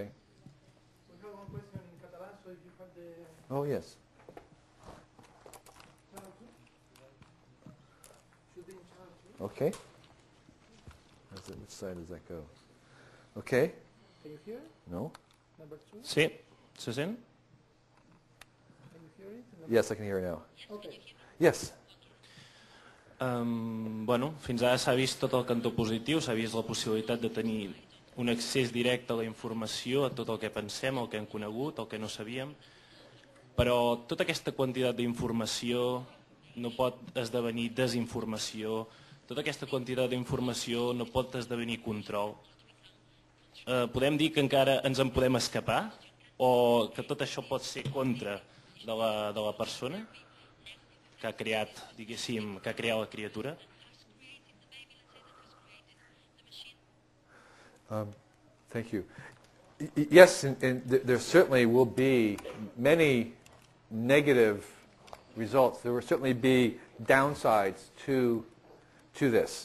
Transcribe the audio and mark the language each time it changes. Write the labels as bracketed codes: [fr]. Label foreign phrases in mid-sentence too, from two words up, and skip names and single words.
[en] We have one question in Catalan, so if you have the... Oh, yes. Okay. Which side does that go? Okay. Can you hear it? No? Number 2? [ca] Sí. Se sent? [en] Can you hear it? Yes, I can hear it now. Okay. Yes. [ca] Bueno, fins ara s'ha vist tot el cantó positiu, s'ha vist la possibilitat de tenir un accés directe a la informació, a tot el que pensem, el que hem conegut, el que no sabíem, però tota aquesta quantitat d'informació no pot esdevenir desinformació, tota aquesta quantitat d'informació no pot esdevenir control. Podem dir que encara ens en podem escapar, o que tot això pot ser contra de la persona que ha creat, diguéssim, que ha creat la criatura? [en] Thank you. Yes, and there certainly will be many negative results. There will certainly be downsides to this.